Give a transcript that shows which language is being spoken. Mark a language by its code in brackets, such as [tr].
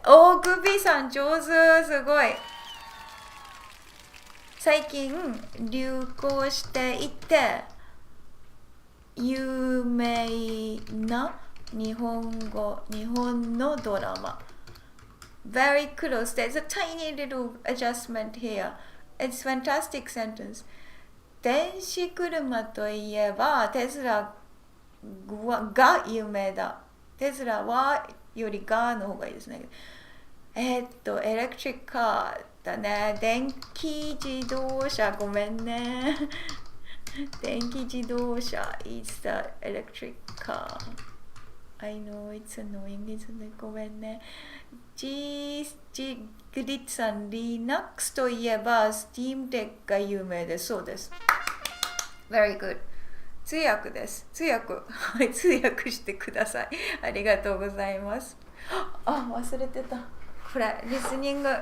[ja] おー、グビーさん上手。すごい。最近流行していて、有名な日本のドラマ。 [en] Very close. There's a tiny little adjustment here. It's fantastic sentence. [ja] 電子車といえばテスラが有名だ。テスラはよりがの方がいいですね。エレクトリックカーだね。電気自動車ごめんね。 [en] 電気自動車 is the electric car. I know it's annoying, isn't it? [ja] ごめんね。グリッツさん、Linux といえば Steam Deck が有名です。そうです。 [en] Very good. [ja] 通訳です。通訳。はい、通訳してください。ありがとうございます。あ、忘れてた。これ、リスニング。